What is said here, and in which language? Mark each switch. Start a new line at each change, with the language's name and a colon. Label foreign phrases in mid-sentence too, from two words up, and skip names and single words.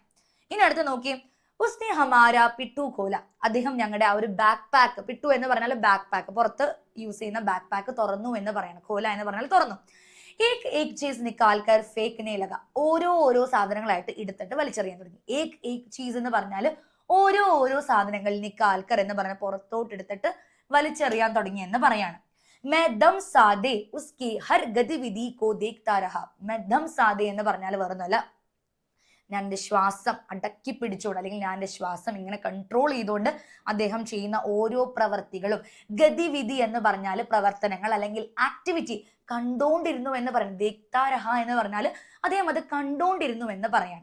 Malayalam: ഇനി അടുത്ത് നോക്കി,
Hindi: उसने हमारा पिट्ठू खोला,
Malayalam: അദ്ദേഹം ഞങ്ങളുടെ ആ ഒരു ബാക്ക് പാക്ക്, പിട്ടു എന്ന് പറഞ്ഞാൽ ബാക്ക് പാക്ക്, പുറത്ത് യൂസ് ചെയ്യുന്ന ബാക്ക് പാക്ക് തുറന്നു എന്ന് പറയണം. കോല എന്ന് പറഞ്ഞാൽ തുറന്നു.
Hindi: एक चीज़ निकालकर फेंकने लगा,
Malayalam: ഓരോ സാധനങ്ങളായിട്ട് എടുത്തിട്ട് വലിച്ചെറിയാൻ തുടങ്ങി.
Hindi: एक चीज़
Malayalam: എന്ന് പറഞ്ഞാൽ ഓരോ സാധനങ്ങൾ, നിക്കാൽക്കർ എന്ന് പറഞ്ഞാൽ പുറത്തോട്ട് എടുത്തിട്ട് വലിച്ചെറിയാൻ തുടങ്ങി എന്ന് പറയാണ്.
Hindi: मैं दम सादे उसकी हर गतिविधि को देखता रहा. मैं दम सादे
Malayalam: എന്ന് പറഞ്ഞാൽ വേറൊന്നുമല്ല, ഞാൻ എൻ്റെ ശ്വാസം അടക്കി പിടിച്ചുകൊണ്ട്, അല്ലെങ്കിൽ ഞാൻ എൻ്റെ ശ്വാസം ഇങ്ങനെ കൺട്രോൾ ചെയ്തുകൊണ്ട് അദ്ദേഹം ചെയ്യുന്ന ഓരോ പ്രവർത്തികളും, ഗതിവിധി എന്ന് പറഞ്ഞാൽ പ്രവർത്തനങ്ങൾ അല്ലെങ്കിൽ ആക്ടിവിറ്റി, കണ്ടോണ്ടിരുന്നു എന്ന് പറയുന്നത്. ദേക്താരഹ എന്ന് പറഞ്ഞാൽ അദ്ദേഹം അത് കണ്ടോണ്ടിരുന്നു എന്ന് പറയാണ്.